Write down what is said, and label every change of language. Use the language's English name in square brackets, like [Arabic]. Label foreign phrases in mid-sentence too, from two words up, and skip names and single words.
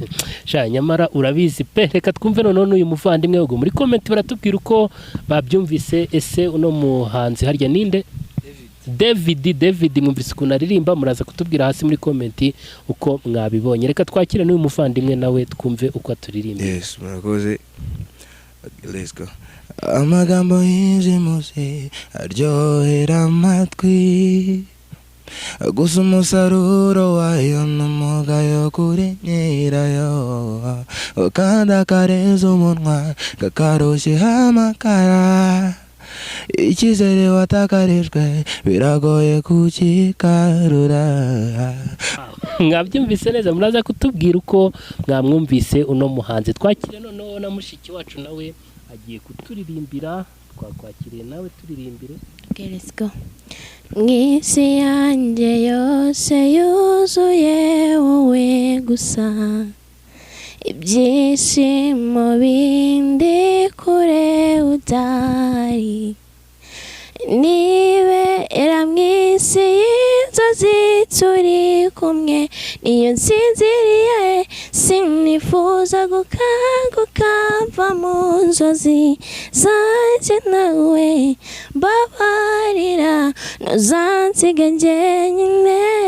[Kinyarwanda] Sha nyamara urabizi pe, reka twumve none uyu muvandimwe ubwo muri comment baratubwira uko babyumvise. Ese uno muhanzi harya ninde? David mwumvise ukuntu aririmba, muraza kutubwira hasi muri comment uko mwabibonye. Reka twakire n'uyu muvandimwe nawe twumve uko aturirimba. Yes, murakoze. [English] Let's go. [Kinyarwanda] Amagambo y'injimuzi aryohera amatwi, gusa umusaruro wayo n'umugayo kuri nyirayo, kandi akareza umunwa kakarushye amakara. Icyizere watakarijwe biragoye kukigarura. Mwabyumvise neza, muraza kutubwira uko mwamwumvise uno muhanzi. Twakire noneho na mushiki wacu nawe agiye kuturirimbira, twakwakiriye nawe turirimbire. [English] Okay, let's go. [Kinyarwanda] Mwisi yanjye yose yuzuye wowe gusa, ibyishimo bindi kure udari, nibera mwisi y'inzozi turi kumwe, niyo nsinziriye sinifuza gukanguka mva mu nzozi zanjye nawe, babarira ntuzansiga njyenyine.